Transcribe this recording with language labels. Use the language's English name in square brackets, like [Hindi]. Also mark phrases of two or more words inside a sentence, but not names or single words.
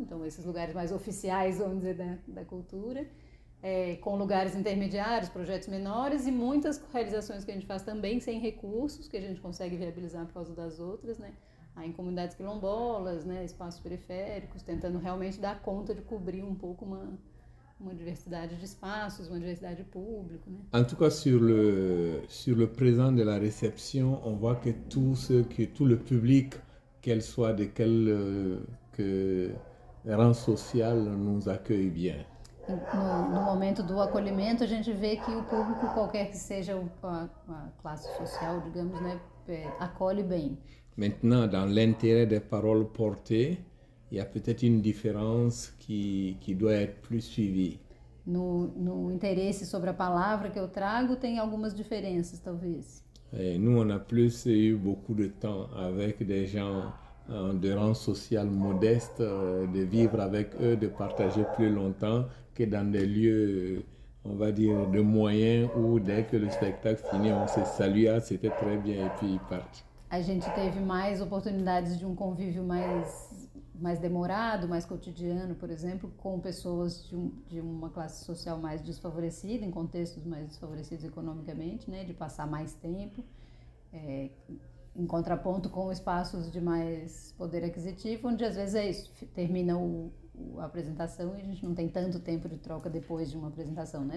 [Portuguese] Então, esses lugares mais oficiais, vamos dizer, da cultura, com lugares intermediários, projetos menores e muitas realizações que a gente faz também sem recursos, que a gente consegue viabilizar por causa das outras, né, em comunidades quilombolas, né, espaços periféricos, tentando realmente dar conta de cobrir um pouco uma diversidade de espaços, uma diversidade de público, né? [French] En tout cas, sur le présent de la réception, on voit que tout le public, qu'elle soit de quel rang social, nous accueille bien. [Portuguese] No momento do acolhimento, a gente vê que o público, qualquer que seja a classe social, digamos, né, acolhe bem. [French] Maintenant, dans l'intérêt des paroles portées, il y a peut-être une différence qui doit être plus suivie. [Portuguese] No interesse sobre a palavra que eu trago, tem algumas diferenças, talvez. [French] Nous, on a plus eu beaucoup de temps avec des gens de rang social modeste, de vivre avec eux, de partager plus longtemps que dans des lieux, on va dire, de moyens où dès que le spectacle finit, on se salue, c'était très bien, et puis ils partent. [Portuguese] A gente teve mais oportunidades de um convívio mais demorado, mais cotidiano, por exemplo, com pessoas de uma classe social mais desfavorecida, em contextos mais desfavorecidos economicamente, né, de passar mais tempo, em contraponto com espaços de mais poder aquisitivo, onde às vezes é isso, termina a apresentação e a gente não tem tanto tempo de troca depois de uma apresentação, né?